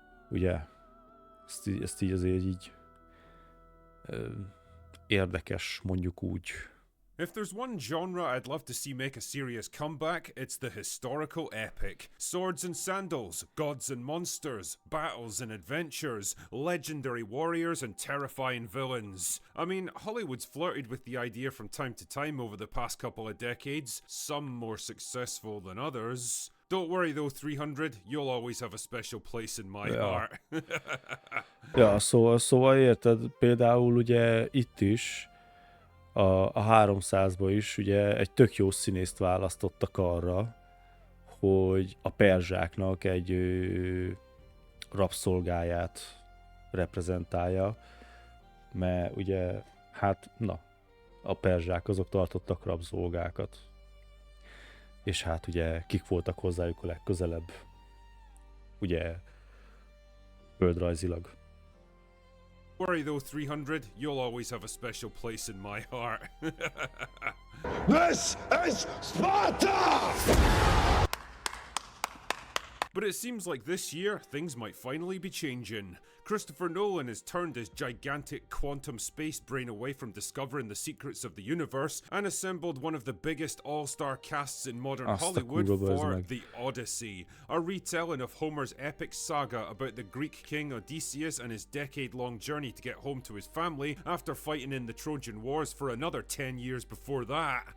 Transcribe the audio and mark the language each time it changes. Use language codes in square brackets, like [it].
[hu] Ugye? Ezt így azért így érdekes, mondjuk úgy. [en] If there's one genre I'd love to see make a serious comeback, it's the historical epic. Swords and sandals, gods and monsters, battles and adventures, legendary warriors and terrifying villains. I mean, Hollywood's flirted with the idea from time to time over the past couple of decades, some more successful than others. Don't worry though, 300, you'll always have a special place in my heart. [hu] Szóval érted, például ugye itt is, a 300-ba is ugye egy tök jó színészt választottak arra, hogy a perzsáknak egy rabszolgáját reprezentálja, mert ugye, a perzsák azok tartottak rabszolgákat. És hát ugye kik voltak hozzájuk a legközelebb, ugye földrajzilag. [en] Worry though, 300, you'll always have a special place in my heart. This is Sparta! But it seems like this year, things might finally be changing. Christopher Nolan has turned his gigantic quantum space brain away from discovering the secrets of the universe and assembled one of the biggest all-star casts in modern Hollywood for The Odyssey, a retelling of Homer's epic saga about the Greek king Odysseus and his decade-long journey to get home to his family after fighting in the Trojan Wars for another 10 years before that.